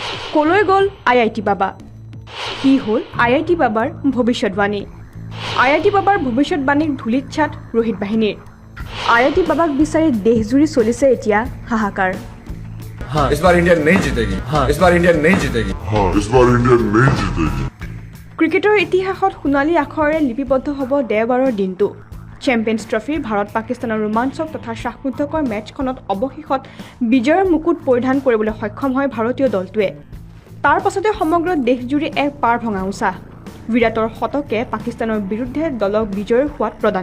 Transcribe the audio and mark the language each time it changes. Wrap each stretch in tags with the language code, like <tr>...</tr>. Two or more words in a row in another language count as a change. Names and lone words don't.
<as>কলৈ গ'ল IIT বাবা কি হ'ল IIT বাবাৰ ভৱিষ্যতবাণী IIT বাবাৰ ভৱিষ্যতবাণীক ধূলিত ছাট ৰোহিত বাহিনীৰ IIT বাবাক বিচাৰি দেশজুৰি চলিছে এতিয়া হাহাকাৰ</as> <hi>हाँ इस बार इंडिया नहीं जीतेगी हाँ इस बार इंडिया नहीं जीतेगी हाँ इस बार इंडिया नहीं जीतेगी</hi> <as>ক্ৰিকেটৰ ইতিহাসত সোণালী আখৰেৰে লিপিবদ্ধ হ'ব দেওবাৰৰ দিনটো চেম্পিয়নছ ট্ৰফিৰ ভাৰত পাকিস্তানৰ ৰোমাঞ্চক তথা শ্বাসৰুদ্ধকৰ মেচখনত অৱশেষত বিজয়ৰ মুকুট পৰিধান কৰিবলৈ সক্ষম হয় ভাৰতীয় দলটোৱে তাৰ পাছতে সমগ্ৰ দেশজুৰি এক পাৰ ভঙা উছাহ বিৰাটৰ শতকে পাকিস্তানৰ বিৰুদ্ধে দলক বিজয়ৰ সোৱাদ প্ৰদান</as>